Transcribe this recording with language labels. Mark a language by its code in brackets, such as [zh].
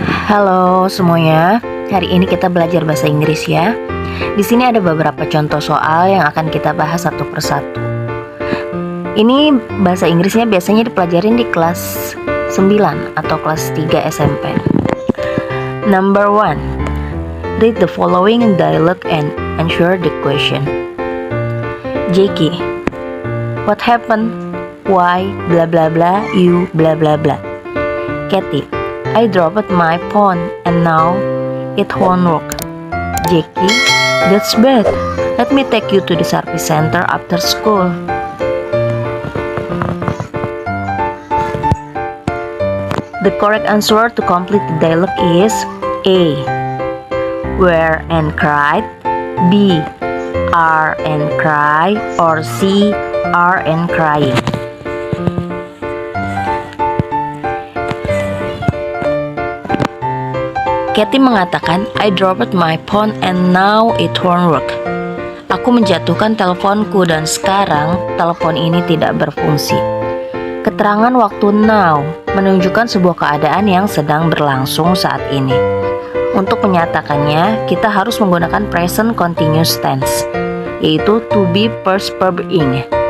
[id] Halo semuanya, hari ini kita belajar bahasa Inggris ya. Di sini ada beberapa contoh soal yang akan kita bahas satu persatu. Ini bahasa Inggrisnya biasanya dipelajarin di kelas 9 atau kelas 3 SMP. [en] Number 1. Read the following dialogue and answer the question. Jackie, what happened? Why blah blah blah you blah blah blah. Kathy, I dropped my phone and now it won't work. Jackie, that's bad. Let me take you to the service center after school. The correct answer to complete the dialogue is A. Where and cried, B. Are and cry, or C. Are and crying. Kathy [id] mengatakan, [en] I dropped my phone and now it won't work. [id] Aku menjatuhkan teleponku dan sekarang telepon ini tidak berfungsi. Keterangan waktu now menunjukkan sebuah keadaan yang sedang berlangsung saat ini. Untuk menyatakannya, kita harus menggunakan present continuous tense, yaitu to be first verb ing.